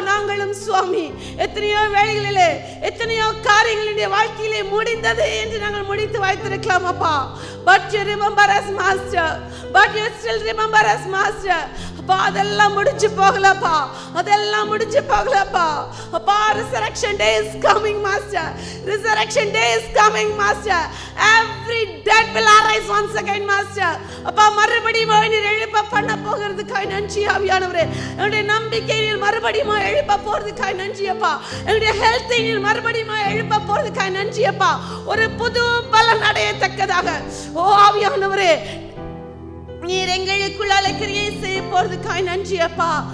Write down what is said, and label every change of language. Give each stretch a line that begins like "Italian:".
Tamil: நாங்களும் சுவாமி எத்தனையோ வேளைகளிலே எத்தனையோ காரியங்களுடைய வாழ்க்கையிலே முடிந்தது என்று நாங்கள் முடித்து வைத்திருக்கலாம் அப்பா.
English: But you remember us master, but you still remember us master அப்பா.
Tamil: அதெல்லாம் முடிஞ்சு போகலப்பா, அதெல்லாம் முடிஞ்சு போகலப்பா அப்பா.
English: resurrection day is coming master, resurrection day is coming master. Every dead will arise once again master அப்பா.
Tamil: மறுபடியும் நீர் எழுப்ப பண்ண போகிறதுக்காக நன்றி ஆவியானவரே. என்னுடைய நம்பிக்கை நீர் மறுபடியும் எழுப்ப போறதுக்காக நன்றி அப்பா. என்னுடைய ஹெல்த்தை நீர் மறுபடியும் எழுப்ப போறதுக்காக நன்றி அப்பா. ஒரு புது பலன் அடையத்தக்கதாக ஓ ஆவியானவரே நீர் எங்களுக்குள்ளால கிரியை செய்ய போறதுக்காக நன்றி அப்பா.